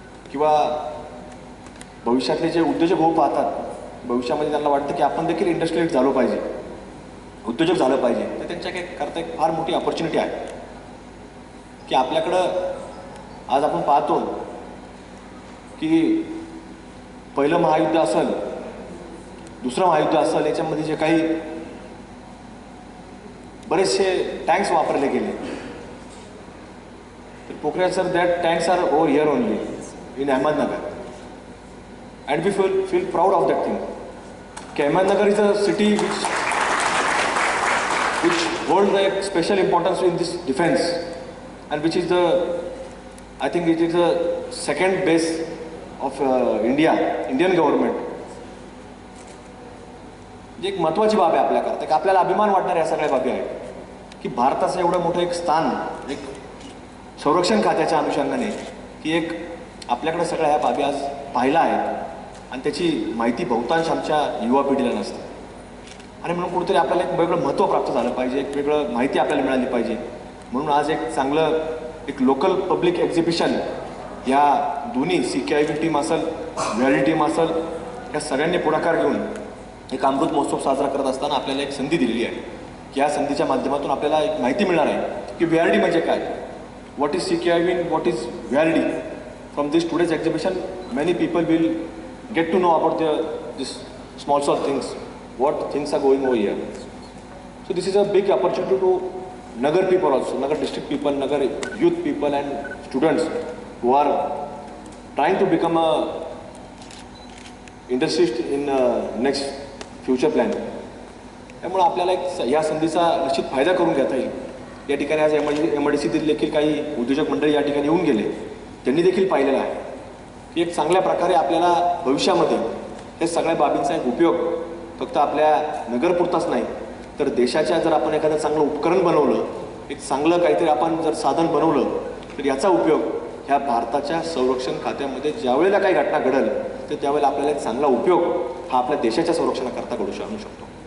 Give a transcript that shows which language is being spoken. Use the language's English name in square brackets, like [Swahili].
[Marathi] किंवा भविष्यातले जे उद्योजक होऊ पाहतात भविष्यामध्ये त्यांना वाटतं की आपण देखील इंडस्ट्रियलिस्ट झालो पाहिजे उद्योजक झालं पाहिजे तर त्यांच्या करता एक फार मोठी ऑपॉर्च्युनिटी आहे की आपल्याकडं आज आपण पाहतो की पहिलं महायुद्ध असेल दुसरं महायुद्ध असेल याच्यामध्ये जे काही बरेचसे टँक्स वापरले गेले तर Pokhriyal sir [English] That tanks are over here only in Ahmednagar and we feel proud of that thing. Ahmednagar is a city which holds a special importance in this defense and which is I think it is the second base of Indian government. [Marathi] जी एक महत्त्वाची बाब आहे आपल्याकरता की आपल्याला अभिमान वाटणाऱ्या या सगळ्या बाबी आहेत की भारताचं एवढं मोठं एक स्थान एक संरक्षण खात्याच्या अनुषंगाने की एक आपल्याकडे सगळ्या ह्या बाबी आज पाहिला आहेत आणि त्याची माहिती बहुतांश आमच्या युवा पिढीला नसते आणि म्हणून कुठेतरी आपल्याला एक वेगळं महत्त्व प्राप्त झालं पाहिजे एक वेगळं माहिती आपल्याला मिळाली पाहिजे म्हणून आज एक चांगलं एक लोकल पब्लिक एक्झिबिशन या दोन्ही CKIB टीम असेल VRD टीम असेल या सगळ्यांनी पुढाकार घेऊन एक अमृत महोत्सव साजरा करत असताना आपल्याला एक संधी दिलेली आहे की या संधीच्या माध्यमातून आपल्याला एक माहिती मिळणार आहे की VRD म्हणजे काय [English] What is CKIB and what is VRD. From this today's exhibition, many people will get to know about this small things, what things are going over here. So this is a big opportunity to Nagar people also, Nagar district people, Nagar youth people and students who are trying to become a industry in next future plan. [Marathi] त्यामुळे आपल्याला एक या संधीचा निश्चित फायदा करून घेता येईल. या ठिकाणी आज MIDC देखील काही उद्योजक मंडळी या ठिकाणी येऊन गेले त्यांनी देखील पाहिलेलं आहे की एक चांगल्या प्रकारे आपल्याला भविष्यामध्ये हे सगळ्या बाबींचा एक उपयोग फक्त आपल्या नगरपुरताच नाही तर देशाच्या जर आपण एखादं चांगलं उपकरण बनवलं, एक चांगलं काहीतरी आपण जर साधन बनवलं तर याचा उपयोग ह्या भारताच्या संरक्षण खात्यामध्ये ज्यावेळेला काही घटना घडेल तर त्यावेळेला आपल्याला एक चांगला उपयोग हा आपल्या देशाच्या संरक्षणाकरता घडू आणू शकतो.